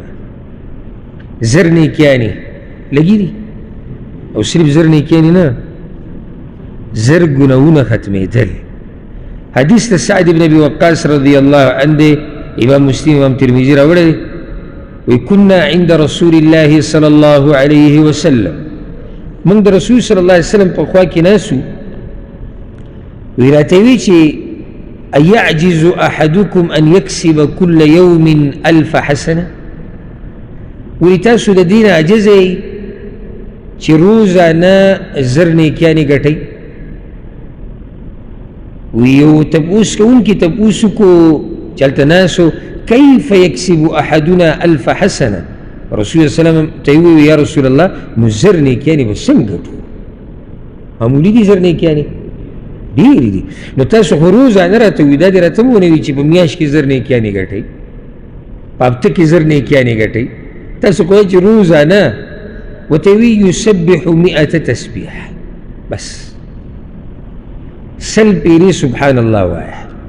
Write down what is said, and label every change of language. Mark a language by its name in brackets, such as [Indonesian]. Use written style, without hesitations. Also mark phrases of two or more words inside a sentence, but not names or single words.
[Pashto] زر نیکیانې لګي دي او صرف زر نیکیانې نه، زر ګناهونه ختمېدل. حدیث د سعد بن ابي وقاص [Arabic] رضی الله عنه [Pashto] دی، امام مسلم امام ترمذي راوړی دی. وی [Arabic] كنا عند رسول الله صلی الله علیه وسلم، [Pashto] موږ د رسول [Arabic] صلی الله علیه وسلم [Pashto] په خوا کې ناسو. وی راته وی چې [Arabic] ايعجز احدكم ان يكسب كل يوم 1000 حسنه، [Pashto] وی تاسو د دین عاجز یئ چې روزانه زر نیکیانې ګټئ. وی یو تپوس کوونکي تپوس کو چې هلته ناسو [Arabic] كيف يكسب احدنا 1000 حسنه، [Pashto] رسول الله [Arabic] صلی الله علیه وسلم [Pashto] ته وی [Arabic] یا رسول الله [Pashto] نو زر نیکیانې به څنګه ګټو؟ معمولي دي زر نیکیانې؟ ډېرې دي. نو تاسو خو روزانه راته وي، دا دې راته ونه وي چې په میاشت کې زر نیکیانې ګټئ، په هفته کې زر نیکیانې ګټئ. تاسو کوئ چې روزانه ورته وي [Arabic] یسبح 100 تسبیح، [Pashto] بس 100 پیرې [Arabic] سبحان الله [Pashto] وایه.